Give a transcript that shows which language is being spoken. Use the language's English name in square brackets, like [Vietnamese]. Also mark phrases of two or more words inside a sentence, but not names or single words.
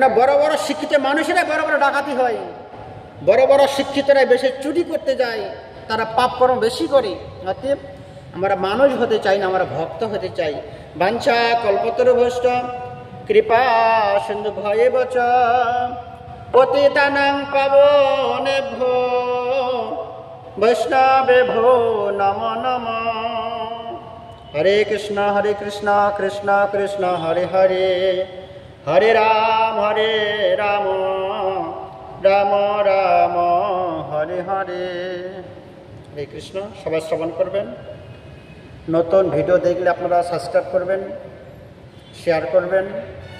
[Bangla] বড় বড় শিক্ষিত মানুষেরা বড় বড় ডাকাতি হয়, বড় বড় শিক্ষিতরা বেশি চুরি করতে যায়, তারা পাপ কর্ম বেশি করে। অতএব আমরা মানুষ হতে চাই না, আমরা ভক্ত হতে চাই। [Sanskrit] বাঞ্ছা কল্পতরুভ্যশ্চ কৃপা সিন্ধু ভয়েবচ পতিতানাং পাবনেভ্যো বৈষ্ণবেভ্যো নমো নমঃ। হরে কৃষ্ণ কৃষ্ণ কৃষ্ণ হরে হরে, হরে রাম রাম রাম হরে হরে। [Bangla] হরে কৃষ্ণ। সবাই শ্রবণ করবেন। নতুন ভিডিও দেখলে আপনারা সাবস্ক্রাইব করবেন, শেয়ার করবেন।